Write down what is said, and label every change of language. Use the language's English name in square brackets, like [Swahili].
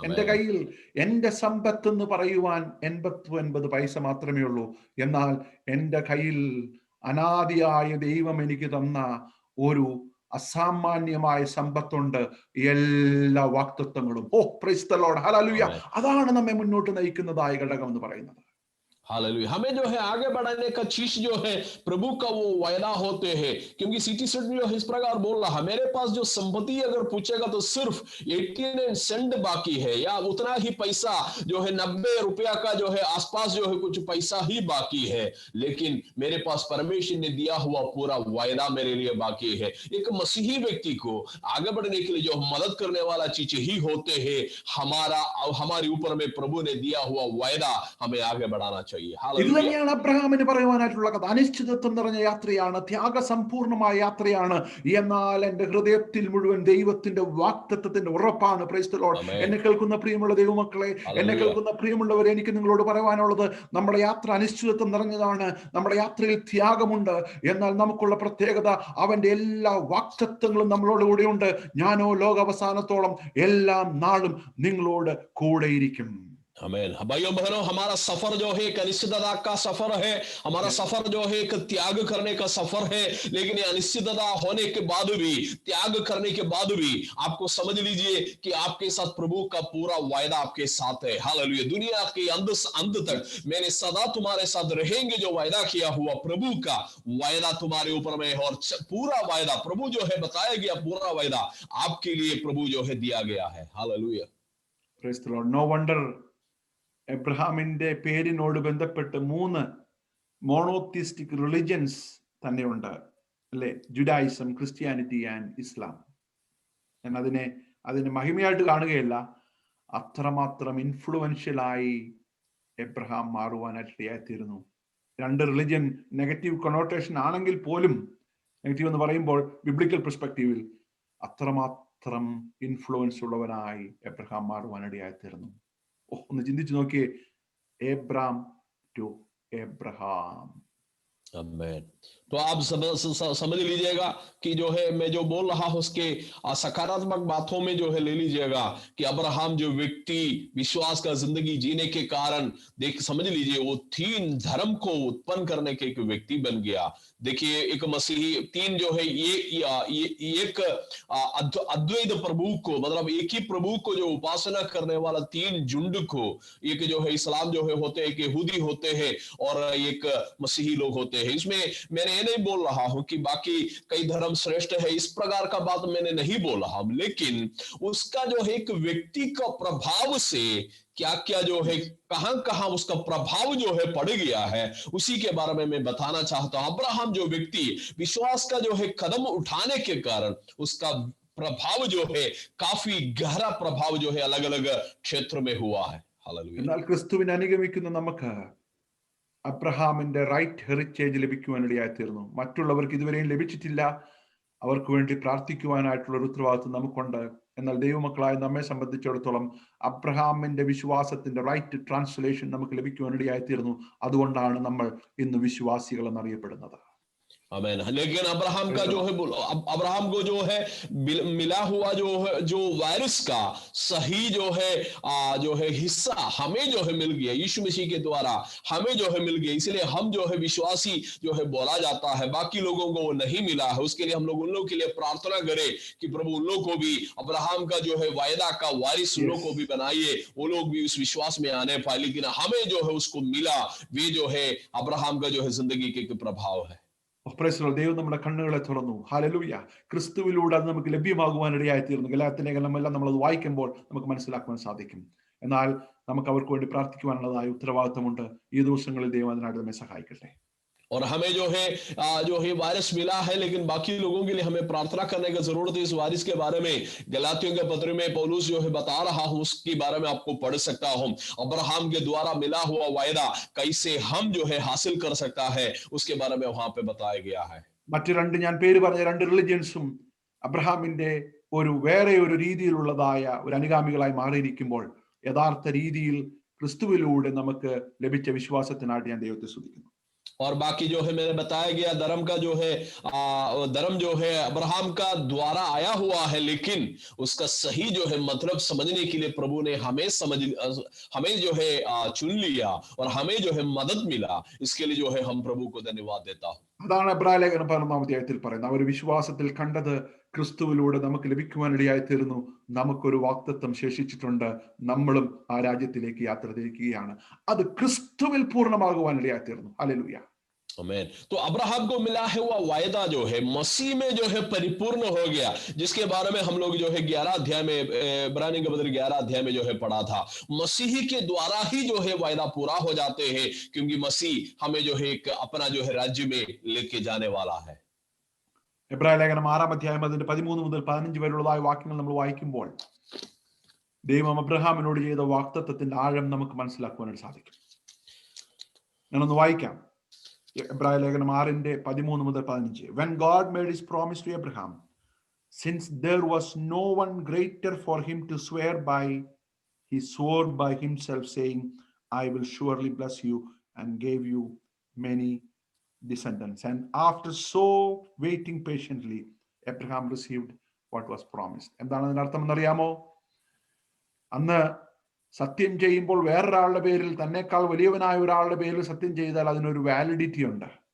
[Malayalam] എൻ്റെ കയ്യിൽ എൻ്റെ സമ്പത്ത് എന്ന് പറയുവാൻ 89 പൈസ മാത്രമേ ഉള്ളൂ. എന്നാൽ എൻ്റെ കയ്യിൽ അനാദിയായ ദൈവം എനിക്ക് തന്ന ഒരു അസാമാന്യമായ സമ്പത്തുണ്ട്, എല്ലാ വാഗ്ദത്തങ്ങളും. [English] Oh praise the lord. [Malayalam] ഹല്ലേലൂയ. അതാണ് നമ്മെ മുന്നോട്ട് നയിക്കുന്നതായ ഘടകം എന്ന് പറയുന്നത്. [Hindi] हालेलुया। हमें जो है आगे बढ़ाने का चीज जो है प्रभु का वो वायदा होते हैं, क्योंकि सिटी सेट जो इस प्रकार बोल रहा, मेरे पास जो संपत्ति अगर पूछेगा तो सिर्फ 89 सेंट बाकी है, या उतना ही पैसा जो है 90 रुपया का जो है आसपास जो है कुछ पैसा ही बाकी है, लेकिन मेरे पास परमेश्वर ने दिया हुआ पूरा वायदा मेरे लिए बाकी है। एक मसीही व्यक्ति को आगे बढ़ने के लिए जो मदद करने वाला चीज ही होते हैं, हमारे ऊपर में प्रभु ने दिया हुआ वायदा हमें आगे बढ़ाना चाहिए। चाहिए। [Malayalam] ഇത് [Hindi] हालेलुया। [Malayalam] തന്നെയാണ് അബ്രഹാമിന് പറയുവാനായിട്ടുള്ള കഥ. അനിശ്ചിതത്വം നിറഞ്ഞ യാത്രയാണ്, ത്യാഗസമ്പൂർണമായ യാത്രയാണ്. എന്നാൽ എൻ്റെ ഹൃദയത്തിൽ മുഴുവൻ ദൈവത്തിന്റെ വാഗ്ദത്തത്തിന്റെ ഉറപ്പാണ്. [English] Praise the Lord. [Hindi] आमेन। [Malayalam] എന്നെ കേൾക്കുന്ന പ്രിയമുള്ള ദൈവമക്കളെ, എന്നെ [Hindi] हालेलुया। [Malayalam] കേൾക്കുന്ന പ്രിയമുള്ളവരെ, എനിക്ക് നിങ്ങളോട് പറയാനുള്ളത്, നമ്മുടെ യാത്ര അനിശ്ചിതത്വം നിറഞ്ഞതാണ്. നമ്മുടെ യാത്രയിൽ ത്യാഗമുണ്ട്. എന്നാൽ നമുക്കുള്ള പ്രത്യേകത, അവന്റെ എല്ലാ വാഗ്ദത്തങ്ങളും നമ്മളോട് കൂടെയുണ്ട്. ഞാനോ ലോകാവസാനത്തോളം എല്ലാ നാളും നിങ്ങളോട് കൂടെയിരിക്കും. [Hindi] आमेन। भाइयों बहनों, हमारा सफर जो है एक अनिश्चितता का सफर है। हमारा सफर जो है एक त्याग करने का सफर है। लेकिन ये अनिश्चितता होने के बाद भी, त्याग करने के बाद भी, आपको समझ लीजिए कि आपके साथ प्रभु का पूरा वायदा आपके साथ है। हालेलुया। दुनिया के अंत तक मैंने सदा तुम्हारे साथ रहेंगे, जो वायदा किया हुआ प्रभु का वायदा तुम्हारे ऊपर में है। और पूरा वायदा प्रभु जो है बताया गया, पूरा वायदा आपके लिए प्रभु जो है दिया गया है। Hallelujah. [English] Praise the Lord. No wonder [Malayalam] എബ്രഹാമിന്റെ പേരിനോട് ബന്ധപ്പെട്ട് 3 [English] monotheistic religions [Malayalam] തന്നെയുണ്ട്, അല്ലെ? Judaism, Christianity and Islam. ഞാൻ അതിനെ മഹിമയായിട്ട് കാണുകയല്ല, അത്രമാത്രം ഇൻഫ്ലുവൻഷ്യലായി എബ്രഹാം മാറുവാനായിട്ട് ഇടയായിത്തീരുന്നു. 2 റിലിജൻ [English] negative connotation [Malayalam] ആണെങ്കിൽ പോലും, നെഗറ്റീവ് എന്ന് പറയുമ്പോൾ [English] biblical പെർസ്പെക്റ്റീവിൽ [Malayalam] അത്രമാത്രം ഇൻഫ്ലുവൻസ് ഉള്ളവനായി എബ്രഹാം മാറുവാനിടയായിത്തീരുന്നു. ഒന്ന് ചിന്തിച്ചു നോക്കിയേ, എബ്രാം ടു എബ്രഹാം. [Hindi] आमेन। तो आप समझ लीजिएगा कि जो है मैं जो बोल रहा हूं उसके सकारात्मक बातों में जो है ले लीजिएगा कि अब्राहम जो व्यक्ति विश्वास का जिंदगी जीने के कारण, देख समझ लीजिए, वो 3 धर्म को उत्पन्न करने के एक व्यक्ति बन गया। देखिए, एक मसीही 3 जो है ये एक अद्वैत प्रभु को, मतलब एक ही प्रभु को जो उपासना करने वाला 3 झुंड को, एक जो है इस्लाम जो है होते हैं, एक यहूदी होते हैं और एक मसीही लोग होते हैं। इसमें मैंने ये नहीं बोल रहा हूं कि बाकी कई धर्म श्रेष्ठ है, इस प्रकार का बात मैंने नहीं बोल रहा हूं, लेकिन उसका जो है एक व्यक्ति का प्रभाव से क्या क्या जो है, कहां कहां उसका प्रभाव जो है पड़ गया है, उसी के बारे में मैं बताना चाहता हूं। अब्राहम जो व्यक्ति विश्वास का जो है कदम उठाने के कारण, उसका प्रभाव जो है काफी गहरा प्रभाव जो है अलग अलग क्षेत्र में हुआ है। हालेलुया। [Malayalam] എന്നാൽ ക്രിസ്തുവിനെ അനുഗമിക്കുന്ന നമുക്ക് അബ്രഹാമിന്റെ [English] right heritage [Malayalam] ലഭിക്കുവാനിടയായിത്തീർന്നു. മറ്റുള്ളവർക്ക് ഇതുവരെയും ലഭിച്ചിട്ടില്ല. അവർക്ക് വേണ്ടി പ്രാർത്ഥിക്കുവാനായിട്ടുള്ള ഒരു ഉത്തരവാദിത്വം നമുക്കുണ്ട്. എന്നാൽ ദൈവമക്കളായ നമ്മെ സംബന്ധിച്ചിടത്തോളം അബ്രഹാമിന്റെ വിശ്വാസത്തിന്റെ [English] right translation [Malayalam] നമുക്ക് ലഭിക്കുവാനിടയായിത്തീർന്നു. അതുകൊണ്ടാണ് നമ്മൾ ഇന്ന് വിശ്വാസികൾ എന്നറിയപ്പെടുന്നത്. [Hindi] आमेन। लेकिन अब्राहम का जो है, अब्राहम को जो है मिला हुआ जो है, जो वारिस का सही जो है हिस्सा हमें जो है मिल गया, यीशु मसीह के द्वारा हमें जो है मिल गया। इसलिए हम जो है विश्वासी जो है बोला जाता है, बाकी लोगों को वो नहीं मिला है। उसके लिए हम लोग उन लोगों के लिए प्रार्थना करें कि प्रभु उन लोग को भी अब्राहम का जो है वायदा का वारिस उन लोग को भी बनाइए, वो लोग भी उस विश्वास में आने पाए। लेकिन हमें जो है उसको मिला, वे जो है अब्राहम का जो है जिंदगी के प्रभाव है। [Malayalam] ദൈവം നമ്മുടെ കണ്ണുകളെ തുറന്നു. ഹല്ലേലൂയ. ക്രിസ്തുവിലൂടെ അത് നമുക്ക് ലഭ്യമാകുവാനിടയായിത്തീർന്നു. ഗലാത്യലേഖനമെല്ലാം നമ്മളത് വായിക്കുമ്പോൾ നമുക്ക് മനസ്സിലാക്കുവാൻ സാധിക്കും. എന്നാൽ നമുക്ക് അവർക്ക് വേണ്ടി പ്രാർത്ഥിക്കുവാനുള്ളതായ ഉത്തരവാദിത്തമുണ്ട്. ഈ ദിവസങ്ങളിൽ ദൈവം അതിനായിട്ട് നമ്മെ സഹായിക്കട്ടെ. [Hindi] और हमें जो है वारिस मिला है, लेकिन बाकी लोगों के लिए हमें प्रार्थना करने की जरूरत है। इस वारिस के बारे में गलातियों के पत्र में पौलुस जो है बता रहा हूं, उसके बारे में आपको पढ़ सकता हूं। अब्राहम के द्वारा मिला हुआ वायदा कैसे हम जो है हासिल कर सकता है, उसके बारे में वहां पे बताया गया है। [Malayalam] മറ്റു 2 ഞാൻ പേര് പറഞ്ഞ 2 റിലിജൻസും അബ്രഹാമിന്റെ വേറെ ഒരു രീതിയിലുള്ളതായ ഒരു അനുഗാമികളായി മാറിയിരിക്കുമ്പോൾ, യഥാർത്ഥ രീതിയിൽ ക്രിസ്തുവിലൂടെ നമുക്ക് ലഭിച്ച വിശ്വാസത്തിനായിട്ട് ഞാൻ ദൈവത്തെ സ്തുതിക്കുന്നു. [Hindi] और बाकी जो है मैंने बताया गया, धर्म का जो है धर्म जो है अब्राहम का द्वारा आया हुआ है, लेकिन उसका सही जो है मतलब समझने के लिए प्रभु ने हमें जो है चुन लिया और हमें जो है मदद मिला। इसके लिए जो है हम प्रभु को धन्यवाद देता हूं। [Malayalam] അതാണ് എബ്രായ ലേഖനം 11-ാം അധ്യായത്തിൽ പറയുന്നത്. അവർ വിശ്വാസത്തിൽ കണ്ടത് ക്രിസ്തുവിലൂടെ നമുക്ക് ലഭിക്കുവാനിടയായിത്തീരുന്നു. നമുക്കൊരു വാഗ്ദത്തം ശേഷിച്ചിട്ടുണ്ട്. നമ്മളും ആ രാജ്യത്തിലേക്ക് യാത്ര തിരിക്കുകയാണ്. അത് ക്രിസ്തുവിൽ പൂർണ്ണമാകുവാനിടയായിത്തീർന്നു. ഹല്ലേലൂയ. [Hindi] आमेन। तो अब्राहम को मिला है वह वायदा जो है मसीह में जो है परिपूर्ण हो गया, जिसके बारे में हम लोग जो है 11 अध्याय में, इब्रानी के पत्र 11 अध्याय में जो है पढ़ा था। मसीह के द्वारा ही जो है वायदा पूरा हो जाते हैं, क्योंकि मसीह हमें जो है एक अपना जो है राज्य में लेके जाने वाला है। [Malayalam] എബ്രായ ലേഖനം 6-ാം അധ്യായം അതിന്റെ 13 മുതൽ 15 വരെയുള്ളതായ വാക്യങ്ങൾ നമ്മൾ വായിക്കുമ്പോൾ ദൈവം അബ്രഹാമിനോട് ചെയ്ത വാഗ്ദത്തത്തിന്റെ ആഴം നമുക്ക് മനസ്സിലാക്കുവാനായിട്ട് സാധിക്കും. ഞാനൊന്ന് വായിക്കാം. എബ്രായ ലേഖനം 6:13-15. [English] When God made his promise to Abraham, since there was no one greater for him to swear by, he swore by himself, saying, I will surely bless you and give you many descendants. And after so waiting patiently, Abraham received what was promised. [Malayalam] എന്താണ് അതിന്റെ അർത്ഥം എന്നറിയാമോ? അന്ന് സത്യം ചെയ്യുമ്പോൾ വേറൊരാളുടെ പേരിൽ, തന്നെക്കാൾ വലിയവനായ ഒരാളുടെ പേരിൽ സത്യം ചെയ്താൽ അതിനൊരു വാലിഡിറ്റി ഉണ്ട്.